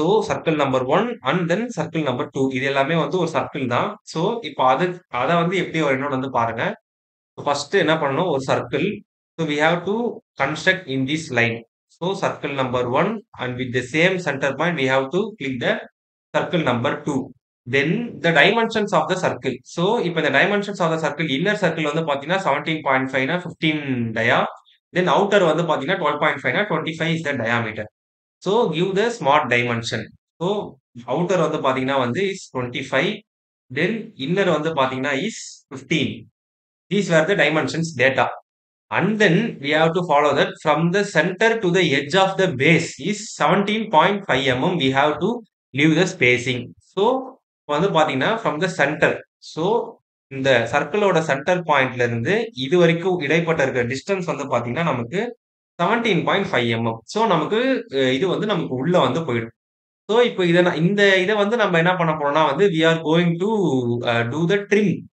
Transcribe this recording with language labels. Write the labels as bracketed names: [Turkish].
[Tamil] So circle number 1 and then circle number 2 இது எல்லாமே வந்து ஒரு சர்க்கிள் தான். ஸோ இப்ப அத வந்து எப்படி வரையணும்னு வந்து பாருங்க. ஃபர்ஸ்ட் என்ன பண்ணணும், ஒரு circle. [English] So we have to construct in this line. So circle number 1 and with the same centre point we have to click the circle number 2. Then the dimensions of the circle. So, [Tamil] இப்ப இந்த [English] dimensions of the circle, inner circle [Tamil] வந்து பாத்தீங்கன்னா [English] 17.5 னா 15 dia. Then outer [Tamil] வந்து பாத்தீங்கன்னா [English] 12.5 னா 25 is the diameter. So, give the smart dimension. So, outer [Tamil] வந்து பாத்தீங்கன்னா வந்து [English] is 25. Then inner [Tamil] வந்து பாத்தீங்கன்னா [English] is 15. These were the dimensions data. And then we have to follow that from the center to the edge of the base is 17.5 mm. We have to leave the spacing. So [Tamil] வந்து பாத்தீங்கன்னா [English] from the center. [Tamil] So இந்த சர்க்கிளோட centre பாயிண்ட்ல இருந்து இது வரைக்கும் இடைப்பட்ட இருக்க distance வந்து பாத்தீங்கன்னா நமக்கு 17.5 mm. ஸோ நமக்கு இது வந்து நமக்கு உள்ள வந்து போயிடும். ஸோ இப்போ இத வந்து நம்ம என்ன பண்ண போறோம்னா வந்து [English] We are going to do the trim.